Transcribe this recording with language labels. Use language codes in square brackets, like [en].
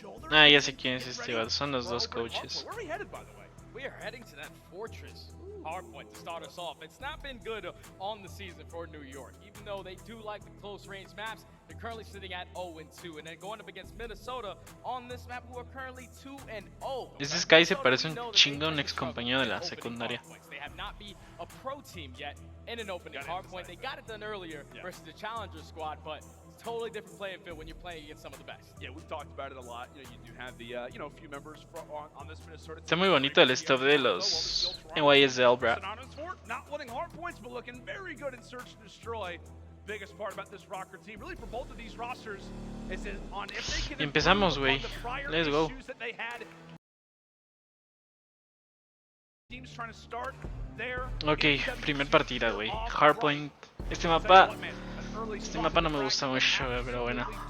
[es] Ah, ya sé quién es este vato, son los dos coaches. [en] We are heading to that fortress. Hardpoint to start us off. It's not been good on the season for New York. Even though they do like the close range maps, they're currently sitting at 0-2. And then going up against Minnesota on this map, who are currently 2-0. [es] Ese Sky se parece un chingo a un ex compañero de la secundaria. [en] They have not been a pro team yet in an opening Hardpoint. They got it done earlier versus the Challenger squad, but totally different playing field when you're playing against some of the best. Yeah, we've talked about it a lot. You know, you do have the a few members on this Minnesota team. [es] Está muy bonito el stuff de los NYSL, bro. [en] Not winning hard points, but looking very good in search and destroy. Biggest part about this RØKKR team, really for both of these rosters, is on if they can. [es] Empezamos, güey. [en] Let's go. Teams trying to start there. [es] Ok, primer partida, güey. Hardpoint. Este mapa no me gusta mucho, pero bueno.